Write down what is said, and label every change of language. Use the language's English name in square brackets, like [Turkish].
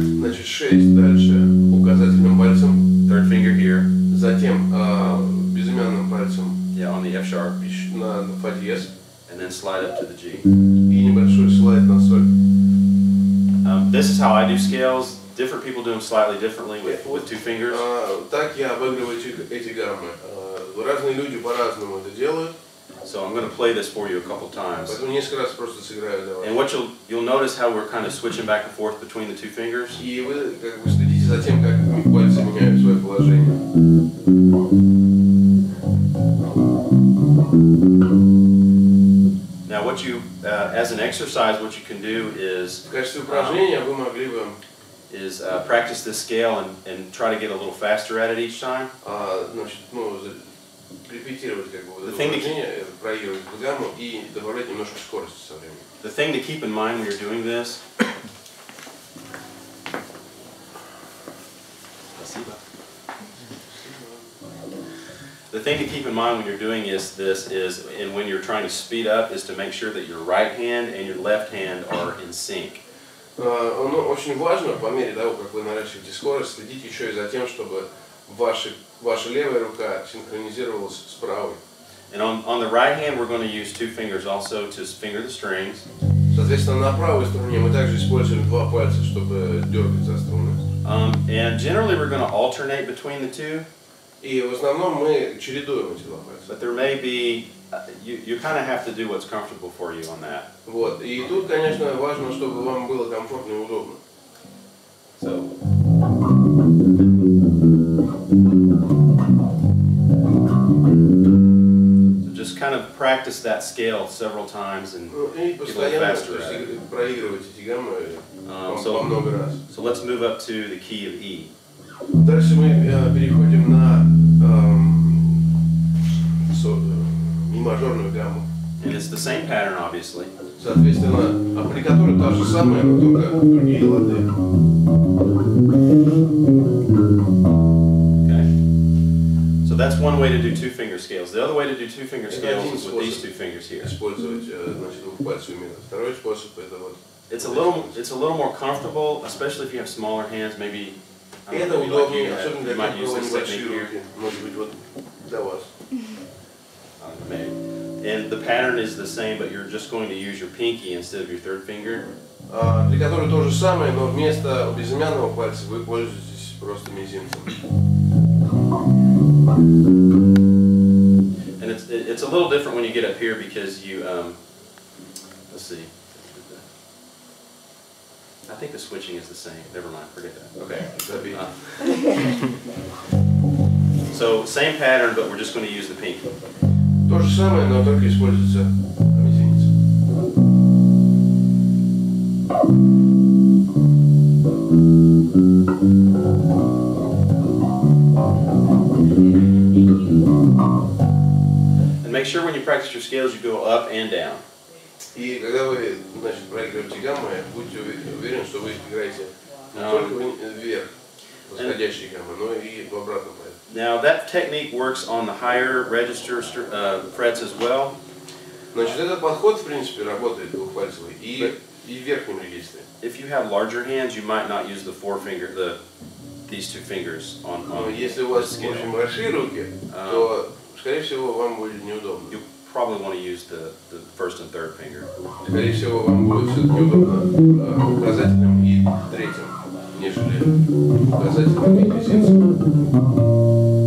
[Russian] Значит, 6 дальше указательным пальцем. [English] Third finger here. [Russian] Затем безымянным пальцем [English] Yeah, on the F sharp. [Russian] на фа диез. [English] And then slide up to the G. [Russian] И небольшой слайд на соль. [English] This is how I do scales. Different people do them slightly differently with 2 fingers. [Russian] Так я обыгрываю эти гаммы. Разные люди по-разному это делают. [English] So I'm going to play this for you a couple times. [Russian] Поэтому несколько раз просто сыграю для вас. [English] And what you'll notice how we're kind of switching back and forth between the 2 fingers. [Russian] И вы как бы следите за тем, как пальцы меняют свое положение. [English] Now, what you, as an exercise, what you can do is [Russian] В качестве упражнения вы могли бы [English] practice this scale and try to get a little faster at it each time. [Russian] значит, ну, репетировать как бы вот это [English] The thing to [Russian] упражнение, проигрывать гамму и добавлять немножко скорости со временем. [English] The thing to keep in mind when you're doing this. The thing to keep in mind when you're doing this and when you're trying to speed up, is to make sure that your right hand and your left hand are in sync. [Russian] Ну, очень важно, по мере того, как вы наращиваете скорость, следить еще и за тем, чтобы ваша левая рука синхронизировалась с правой. [English] And on the right hand, we're going to use 2 fingers also to finger the strings. [Russian] Соответственно, на правой струне мы также используем 2 пальца, чтобы дергать за струны. [English] And generally, we're going to alternate between the 2. [Russian] И в основном мы чередуем эти 2 пальца. [English] But there may be, you kind of have to do what's comfortable for you on that. [Russian] Вот. И тут, конечно, важно, чтобы вам было комфортно и удобно. [English] So just kind of practice that scale several times and [Russian] И [English] get a little [Russian] постоянно [English] faster at it. [Russian] проигрывать эти гаммы [English] So- [Russian] по много раз. [English] So let's move up to the key of E. [Russian] Дальше мы переходим на ми-мажорную гамму. [English] And it's the same pattern, obviously. [Russian] Соответственно, аппликатура та же самая, но только другие лады. [English] Okay. So that's one way to do 2 finger scales. The other way to do 2 finger scales is with these 2 fingers here. [Russian] Использовать, значит, двухпальцевый метод. Второй способ это вот. [English] It's a little more comfortable, especially if you have smaller hands. Maybe I don't [Russian] Это [English] know, maybe like [Russian] удобнее, [English] you [Russian] особенно для [English] might use [Russian] кого [English] this [Russian] небольшие [English] technique here. [Russian] руки. Может быть, вот для вас. [English] Maybe. And the pattern is the same, but you're just going to use your pinky instead of your 3rd finger. [Russian] Аппликатура то же самое, но вместо безымянного пальца вы пользуетесь просто мизинцем. [English] And it's a little different when you get up here because you let's see. I think the switching is the same. Never mind, forget that. Okay. So same pattern, but we're just going to use the pinky. [Russian] То же самое, но только используется мизинец. [English] And make sure when you practice your scales, you go up and down. [Russian] И когда вы, значит, проигрываете гаммы, будьте уверены, что вы играете не только вверх, восходящие гаммы, но и в обратном порядке. [English] Now that technique works on the higher register frets as well. [Russian] Значит, этот подход, в принципе, работает двухпальцевый и в верхнем регистре. [English] If you have larger hands, you might not use the 4 finger, these 2 fingers on. [Russian] Но если у вас очень большие руки, то, скорее всего, вам будет неудобно. [English] You probably want to use the 1st and 3rd finger. [Russian] Скорее всего, вам будет все-таки удобно указательным и 3-м, нежели указательным и мизинцем.